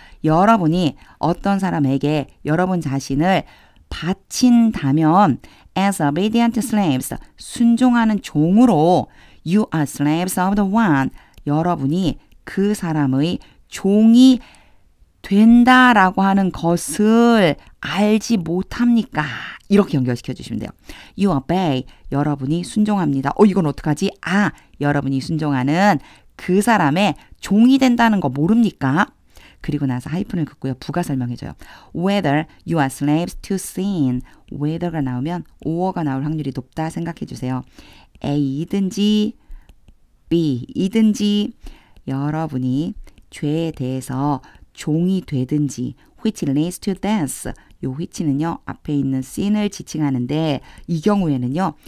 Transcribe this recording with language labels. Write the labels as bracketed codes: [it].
[ko] 여러분이 어떤 사람에게 여러분 자신을 바친다면 [en] as obedient slaves, [ko] 순종하는 종으로 [en] you are slaves of the one, [ko] 여러분이 그 사람의 종이 된다라고 하는 것을 알지 못합니까? 이렇게 연결시켜 주시면 돼요. [en] You obey. [ko] 여러분이 순종합니다. 이건 어떡하지? 여러분이 순종하는 그 사람의 종이 된다는 거 모릅니까? 그리고 나서 하이픈을 긋고요. 부가 설명해줘요. [en] Whether you are slaves to sin. [ko] whether가 나오면 or가 나올 확률이 높다 생각해 주세요. A이든지 B이든지 여러분이 죄에 대해서 종이 되든지 [en] which leads to death. [ko] 요 which는요. 앞에 있는 sin을 지칭하는데 이 경우에는요.